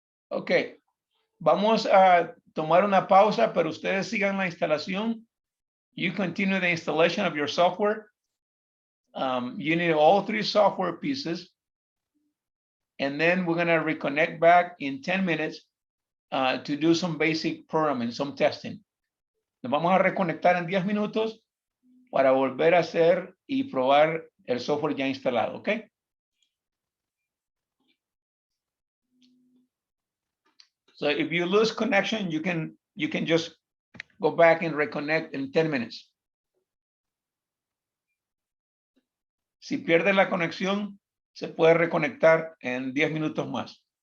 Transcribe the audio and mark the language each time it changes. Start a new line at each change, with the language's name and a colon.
Spanish: Okay, vamos a tomar una pausa, pero ustedes sigan la instalación.
English: You continue the installation of your software. You need all 3 software pieces. and then we're gonna reconnect back in 10 minutes to do some basic programming, some testing.
Spanish: Nos vamos a reconectar en 10 minutos para volver a hacer y probar el software ya instalado, ¿ok?
English: So if you lose connection, you can just go back and reconnect in 10 minutes.
Spanish: Si pierde la conexión, se puede reconectar en 10 minutos más.